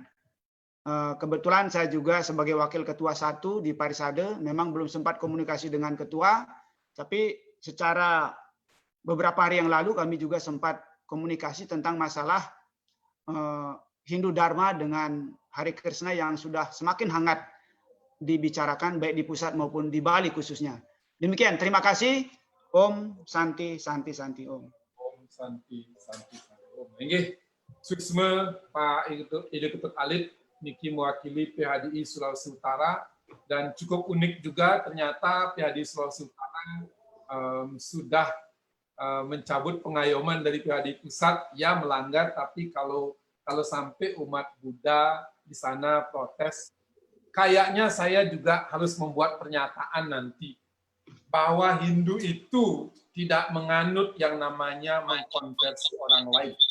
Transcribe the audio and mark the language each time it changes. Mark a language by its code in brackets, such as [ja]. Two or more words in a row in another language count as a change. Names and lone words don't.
[id] Kebetulan saya juga sebagai wakil ketua 1 di Parisade memang belum sempat komunikasi dengan ketua, tapi secara beberapa hari yang lalu kami juga sempat komunikasi tentang masalah Hindu Dharma dengan Hare Krishna yang sudah semakin hangat dibicarakan baik di pusat maupun di Bali khususnya. Demikian, terima kasih. [sa] Om Santi Santi Santi Om. Om Santi Santi Santi Om. [id] Nggih, suksma Pak Ide Ketut Alit niki mewakili PHDI Sulawesi Utara dan cukup unik juga ternyata PHDI Sulawesi Utara sudah mencabut pengayoman dari PHDI pusat ya melanggar, tapi kalau sampai umat Buddha di sana protes, kayaknya saya juga harus membuat pernyataan nanti bahwa Hindu itu tidak menganut yang namanya mengkonversi orang lain.